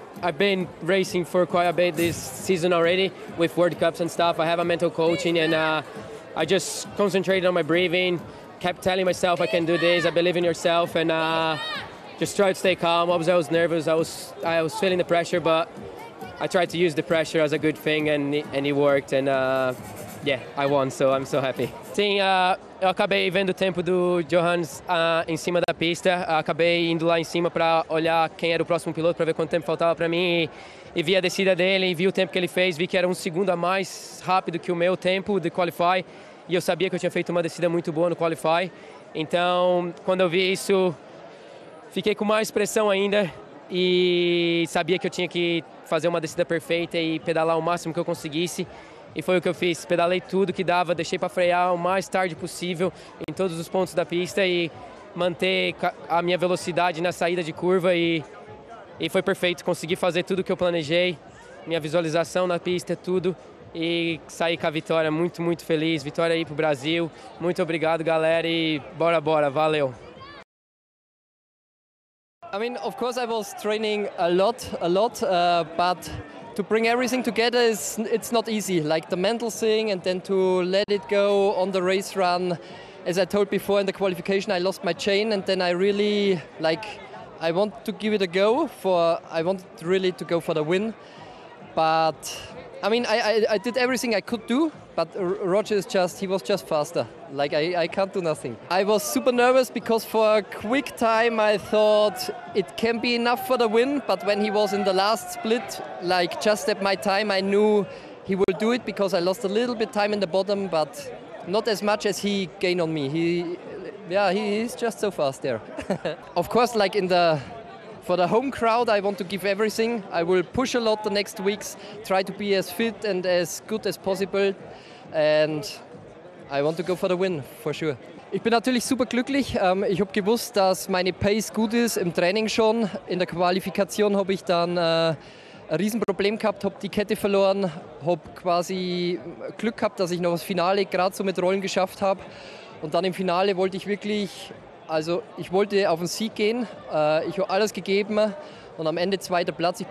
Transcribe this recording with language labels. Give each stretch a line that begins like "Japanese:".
English: I've been racing for quite a bit this season already with World Cups and stuff. I have a mental coaching, and I just concentrated on my breathing, kept telling myself I can do this, I believe in yourself, and just tried to stay calm. Obviously, I was nervous, I was feeling the pressure, but I tried to use the pressure as a good thing, and it worked, and yeah, I won, so I'm so happy.
Portuguese: Sim, eu acabei vendo o tempo do Johannes em cima da pista. Acabei indo lá em cima para olhar quem era o próximo piloto, para ver quanto tempo faltava para mim. E vi a descida dele, e vi o tempo que ele fez. Vi que era um segundo a mais rápido que o meu tempo de qualify. E eu sabia que eu tinha feito uma descida muito boa no qualify. Então, quando eu vi isso, fiquei com mais pressão ainda. E sabia que eu tinha que fazer uma descida perfeita e pedalar o máximo que eu conseguisse. E foi o que eu fiz, pedalei tudo que dava, deixei para frear o mais tarde possível em todos os pontos da pista e manter a minha velocidade na saída de curva e foi perfeito, consegui fazer tudo que eu planejei, minha visualização na pista, tudo, e saí com a vitória, muito, muito feliz, vitória aí pro Brasil, muito obrigado galera e bora, bora, valeu!
English: I mean, of course I was training a lot, but to bring everything together it's not easy, like the mental thing and then to let it go on the race run. As I told before in the qualification, I lost my chain and then I really, like, I want to give it a go I want to go for the win. But I mean, I did everything I could do, but Roger is just, he was just faster. Like, I can't do nothing. I was super nervous because for a quick time I thought it can be enough for the win, but when he was in the last split, like just at my time, I knew he will do it because I lost a little bit time in the bottom, but not as much as he gained on me. He's just so fast there. Of course, like for the home crowd, I want to give everything. I will push a lot the next weeks, try to be as fit and as good as possible. And I want to go for the win, for sure.
German: Ich bin natürlich super glücklich. Ich habe gewusst, dass meine Pace gut ist im Training schon. In der Qualifikation habe ich dann ein Riesenproblem gehabt, habe die Kette verloren, habe quasi Glück gehabt, dass ich noch das Finale gerade so mit Rollen geschafft habe. Und dann im Finale wollte ich wirklich, also ich wollte auf den Sieg gehen, ich habe alles gegeben und am Ende zweiter Platz.